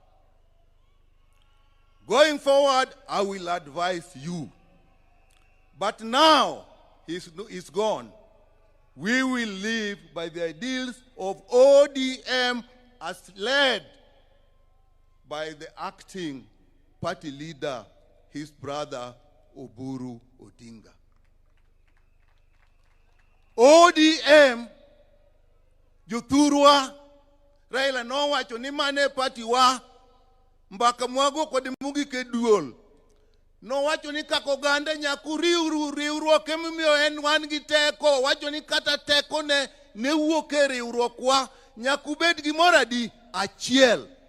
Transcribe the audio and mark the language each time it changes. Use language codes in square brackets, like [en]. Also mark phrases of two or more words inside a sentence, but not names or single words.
[en] Going forward, I will advise you. But now he's gone. We will live by the ideals of ODM as led by the acting party leader, his brother, Oburu Odinga. [luo] ODM, Jothurwa, Raila no wacho ni mane party wa, mbaka mwago kwa demugi ke duol. No wacho ni kako gande nyaku riwruok emimiyo en wan gi teko, wacho ni kata teko ne wuok e riwruok wa nyaku bed gimoro adi achiel.